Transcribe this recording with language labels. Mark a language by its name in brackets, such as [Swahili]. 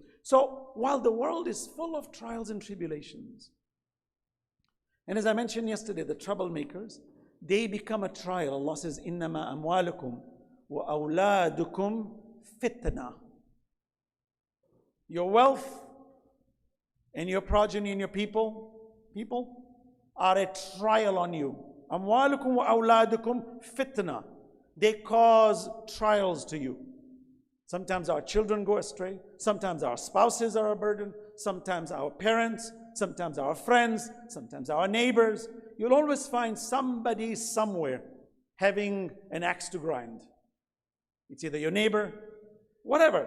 [English] So while the world is full of trials and tribulations, and as I mentioned yesterday, the troublemakers, they become a trial. Allah says, [Arabic] إِنَّمَا أَمْوَالُكُمْ وَأَوْلَادُكُمْ fitna. [English] Your wealth and your progeny and your people are a trial on you. [Arabic] أَمْوَالُكُمْ وَأَوْلَادُكُمْ fitna. [English] They cause trials to you. Sometimes our children go astray. Sometimes our spouses are a burden. Sometimes our parents. Sometimes our friends. Sometimes our neighbors. You'll always find somebody somewhere having an axe to grind. It's either your neighbor, whatever.